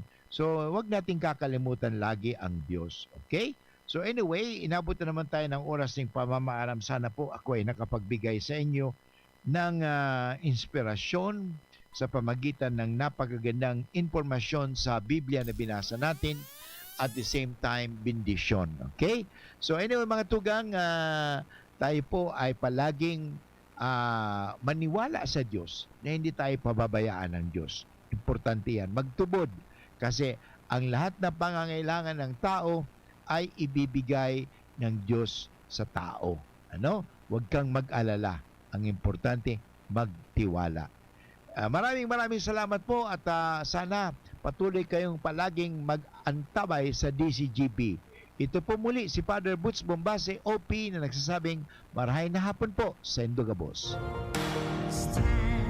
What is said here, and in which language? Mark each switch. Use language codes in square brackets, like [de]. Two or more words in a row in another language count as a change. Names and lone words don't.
[tl] So, wag nating kakalimutan lagi ang Diyos. Okay? So anyway, inabot na naman tayo ng oras ng pamamaaram. Sana po ako ay nakapagbigay sa inyo ng inspirasyon sa pamagitan ng napakagandang impormasyon sa Biblia na binasa natin, [en] at the same time, [tl] bendisyon. Okay? So anyway [bik] mga tugang, [tl] tayo po ay palaging maniwala sa Diyos na hindi tayo pababayaan ng Diyos. Importante yan. Magtubod. Kasi ang lahat ng pangangailangan ng tao ay ibibigay ng Diyos sa tao. Huwag kang mag-alala. Ang importante, magtiwala. Maraming salamat po at sana patuloy kayong palaging mag-antabay sa DCGB. Ito po muli si Father Butch Bombase, OP, na nagsasabing [bik] marahay na hapon [tl] po sa Indogabos.